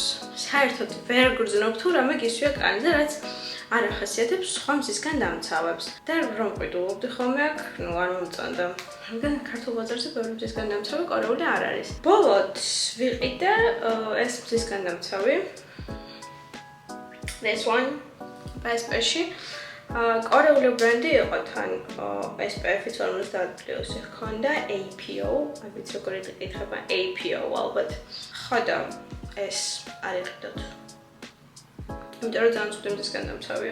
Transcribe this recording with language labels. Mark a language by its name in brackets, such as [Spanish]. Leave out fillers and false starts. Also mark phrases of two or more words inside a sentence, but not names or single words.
[Georgian] საერთოდ ვერ გრძნობ თუ რამე გისვია კანზე, რაც არ ახასიათებს სხვა მზისგან დამცავებს. და რომ ყიდულობდი ხოლმე აქ, ნუ არ მომწონდა. რადგან ქართულ ბაზარზე ბევრი მზისგან დამცავი კორეული არ არის. ბოლოდ ვიყიდე ეს მზისგან დამცავი. [English] This one BSP-ში. [Georgian] კორეული ბრენდი იყო თან SPF-იც 50+ ჰქონდა APO, არ ვიცი როგორი იკითხება APO ალბათ. ხო და ეს არ იყიდოთ. იმიტომ რომ ძალიან ცუდი მზისგან დამცავია.